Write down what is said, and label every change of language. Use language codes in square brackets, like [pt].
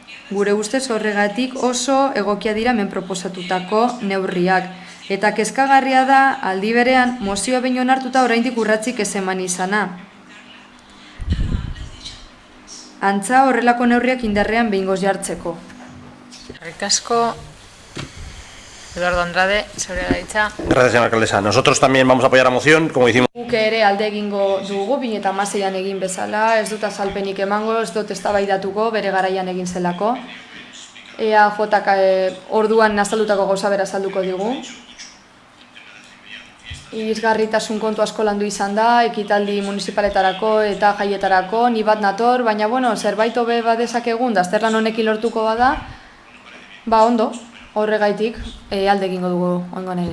[eu] Gure ustez horregatik oso egokia dira hemen proposatutako neurriak. Eta kezkagarria da aldi berean mozioa behin onartuta oraindik urratzik ez eman izana. Antza horrelako neurriak indarrean behingoz jartzeko. Eskerrik asko. [es] Eduardo Andrade, seguridad de dicha. Gracias, señora alcaldesa. Nosotros también vamos a apoyar la moción, como hicimos. [eu] Guk ere alde egingo dugu, 2016an egin bezala, ez dut azalpenik emango, ez dut eztabaidatuko, bere garaian egin zelako. EAJak orduan azaldutako gauza bera azalduko digu. Irisgarritasun kontu asko landu izan da, ekitaldi municipaletarako eta jaietarako, ni bat nator, baina zerbait hobe badezakegun, da azterlan honekin lortuko bada, ondo, horregaitik alde egingo dugu ongoan ere.